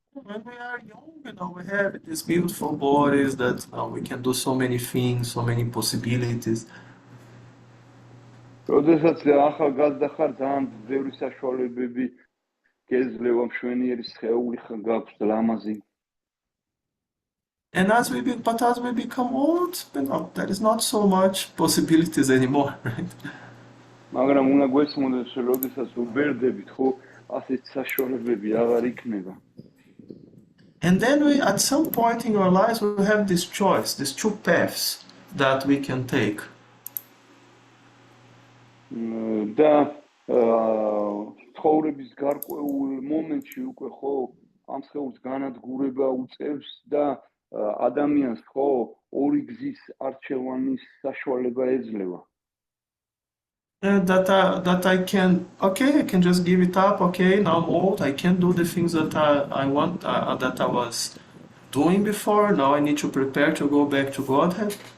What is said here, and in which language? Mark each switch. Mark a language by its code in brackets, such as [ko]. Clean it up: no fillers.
[en] When we are young, we have these beautiful bodies that we can do so many things, so many possibilities. [ka] როდესაც ახალგაზრდა ხარ, ძალიან ბევრი საშუალებები გეძლევა, მშვენიერი სხეული გაქვს ლამაზი. [en] And as we become old, there is not so much possibilities anymore, right? [ka] მაგრამ უნდა გვესმოდეს, რომ როდესაც ვბერდებით, ხო, ასეთ საშუალებები აღარ იქნება. [en] And then at some point in our lives, we have this choice, these two paths that we can take. [ka] და ცხოვრების გარკვეულ მომენტში უკვე ხო ამ სხეულს განადგურება უწევს და ადამიანს ხო ორი გზის არჩევანის საშუალება ეძლევა. [en] That I can just give it up. Okay, now I'm old. I can't do the things that I want, that I was doing before. Now I need to prepare to go back to Godhead.